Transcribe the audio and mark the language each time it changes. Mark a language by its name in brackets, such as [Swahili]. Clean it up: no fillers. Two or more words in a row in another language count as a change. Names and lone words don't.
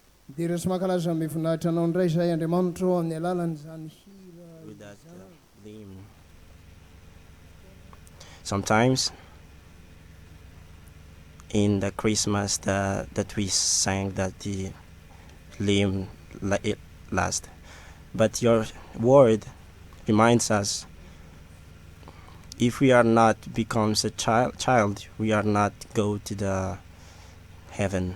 [Malagasy] dia resy mankalaza mivoninahitra anao indray izay Andriamanitra ao amin'ny alalan'izany hira [English] with that theme. Sometimes in the Christmas that we sang that the hymn it last, but your word reminds us if we are not becomes a child, we are not go to the heaven.